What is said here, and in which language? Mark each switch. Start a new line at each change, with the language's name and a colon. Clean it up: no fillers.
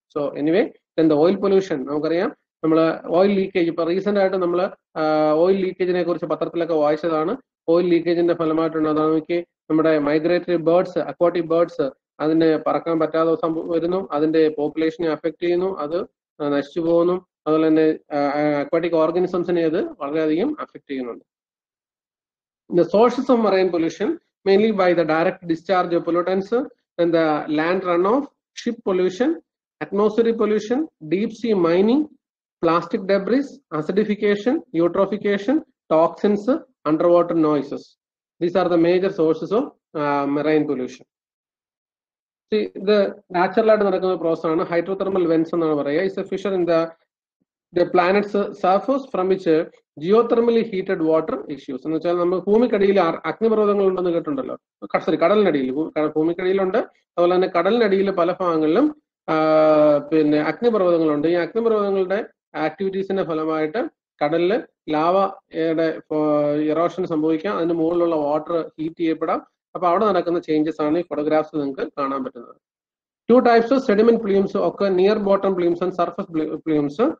English: so anyway
Malayalam: എന്താ oil pollution നമുക്കറിയാം. നമ്മൾ ഓയിൽ ലീക്കേജ് ഇപ്പൊ റീസെന്റ് ആയിട്ട് നമ്മൾ ഓയിൽ ലീക്കേജിനെ കുറിച്ച് പത്രത്തിലൊക്കെ വായിച്ചതാണ്. ഓയിൽ ലീക്കേജിന്റെ ഫലമായിട്ടുണ്ടാകുന്ന നമുക്ക് നമ്മുടെ മൈഗ്രേറ്ററി ബേർഡ്സ്, അക്വാട്ടിക് ബേർഡ്സ് അതിന് പറക്കാൻ പറ്റാതെ വരുന്നു. അതിന്റെ പോപ്പുലേഷനെ അഫക്ട് ചെയ്യുന്നു, അത് നശിച്ചു പോകുന്നു. അതുപോലെ തന്നെ അക്വാട്ടിക് ഓർഗാനിസംസിനെ അത് വളരെയധികം അഫക്ട് ചെയ്യുന്നുണ്ട്.
English: The sources of marine pollution mainly by the direct discharge of pollutants and the land runoff, ship pollution, atmospheric pollution, deep sea mining, plastic debris, acidification, eutrophication, toxins, underwater noises. These are the major sources of marine pollution. See, the natural
Malayalam: ആയിട്ട് നടക്കുന്ന process ആണ് hydrothermal vents എന്നാണ് പറയുക.
English: It's a fissure in the planet's surface from which geothermally heated water issues.
Malayalam: എന്ന് വെച്ചാൽ നമ്മൾ ഭൂമിക്കടിയിൽ അഗ്നിപർവ്വതങ്ങൾ ഉണ്ടെന്ന് കേട്ടിട്ടുണ്ടല്ലോ. കടലിനടിയിൽ, ഭൂമിക്കടിയിലുണ്ട്. അതുപോലെ തന്നെ കടലിനടിയിൽ പല ഭാഗങ്ങളിലും പിന്നെ അഗ്നിപർവ്വതങ്ങളുണ്ട്. ഈ അഗ്നിപർവ്വതങ്ങളുടെ ആക്ടിവിറ്റീസിന്റെ ഫലമായിട്ട് കടലിൽ ലാവയുടെ ഇറോഷൻ സംഭവിക്കാം. അതിന് മുകളിലുള്ള വാട്ടർ ഹീറ്റ് ചെയ്യപ്പെടാം. അപ്പൊ അവിടെ നടക്കുന്ന ചേഞ്ചസ് ആണ് ഈ ഫോട്ടോഗ്രാഫ്സ് നിങ്ങൾക്ക് കാണാൻ പറ്റുന്നത്.
English: Two types of sediment plumes occur: near bottom plumes and surface plumes.